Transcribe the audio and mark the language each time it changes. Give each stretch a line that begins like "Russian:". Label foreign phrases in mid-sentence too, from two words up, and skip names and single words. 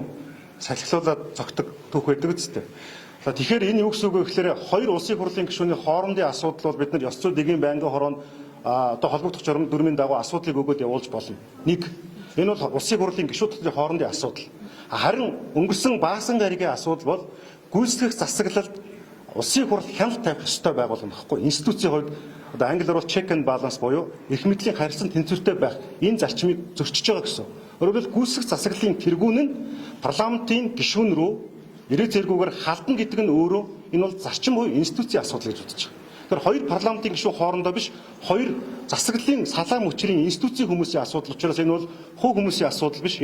Mongolian: Салхилуулаад зогтдог түүх байдаг үстэй. Тэгэхээр энэ юу гэсэн үг вэ гэхээр хоёр улсын хурлын гишүүний хоорондын асуудал бол бид нар ёс зүйн дэгийн байнгын хороонд одоо холбогдох журам дүрмийн дагуу асуудлыг өгөөд явуулж болно. Нэг энэ бол улсын хурлын гишүүдийн хоорондын асуудал. Харин өнгөрсөн баасан гаригийн асуудал бол гүйцэтгэх засаглалд улсын хурл хяналт тавих ёстой байгуулна гэхгүй. Институцийн хувьд одоо англиар бол
English: check and balance
Mongolian: буюу эрх мэдлийн харьцан тэнцвэртэй байх энэ зарчмыг зөрчиж байгаа гэсэн. Өөрөөр хэлбэл гүйцэтгэх засаглалын тэргүүн нь парламентын гишүүн рүү ирээ зэргүүгээр халдна гэдэг нь өөрөө энэ бол зарчим буюу институцийн асуудал гэж үзэж байгаа. Тэгэхээр хоёр парламентын гишүүн хоорондоо биш хоёр засаглалын салаа мөчрийн институцийн хүмүүсийн асуудал учраас энэ бол хувь хүмүүсийн асуудал биш.